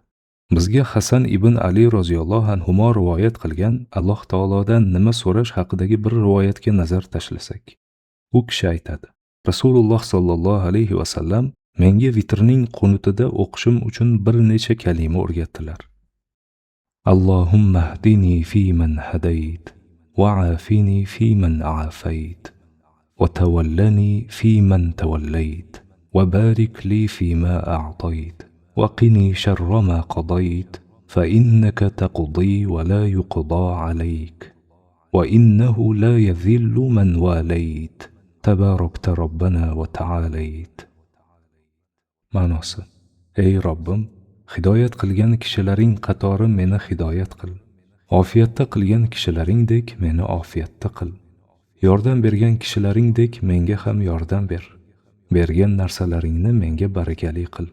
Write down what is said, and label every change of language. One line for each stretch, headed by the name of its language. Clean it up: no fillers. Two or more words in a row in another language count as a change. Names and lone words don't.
Uzbek: Bizga Hasan ibn Ali
Arabic: رضي الله عنه
Uzbek: rivoyat qilgan Alloh taolodan nima so'rash haqidagi bir rivoyatga nazar tashlasak, u kishi aytadi: Rasululloh
Arabic: صلى الله عليه وسلم
Uzbek: menga vitrning qunutida o'qishim uchun bir necha kalima o'rgatdilar.
Arabic: اللهم اهدني فيمن هديت وعافني فيمن عافيت وتولني فيمن توليت وبارك لي فيما أعطيت وقني شر ما قضيت فإنك تقضي ولا يقضى عليك وإنه لا يذل من واليت تباركت ربنا وتعاليت.
Uzbek: Ma'nosi: Ey Robbim, hidoyat qilgan kishilaring qatori meni hidoyat qil. Ofiyatda qilgan kishilaringdek meni ofiyatda qil. Yordam bergan kishilaringdek menga ham yordam ber. Bergan narsalaringni menga barakali qil.